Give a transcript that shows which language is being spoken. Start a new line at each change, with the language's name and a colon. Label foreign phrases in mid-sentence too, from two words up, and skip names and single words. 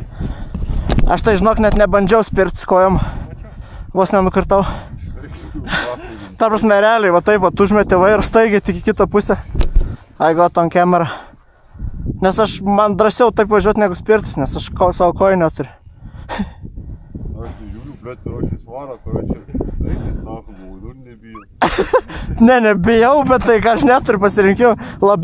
Lithuanian: Aš tai žinok net nebandžiau spirti kojom. Vos nenukirtau. Ta prasme realiai, va taip, va užmetė vairą staigiai tik į kitą pusę.
English: I got on camera.
Lithuanian: Nes man drąsiau taip važiuoti negu spirtis, nes aš savo kojų neturiu. Aš nežiūriu, blėt, karočiai svarą, karočiai, reikės nahų, ir nebijau. Ne, nebijau, bet tai ką aš neturiu pasirinkimą.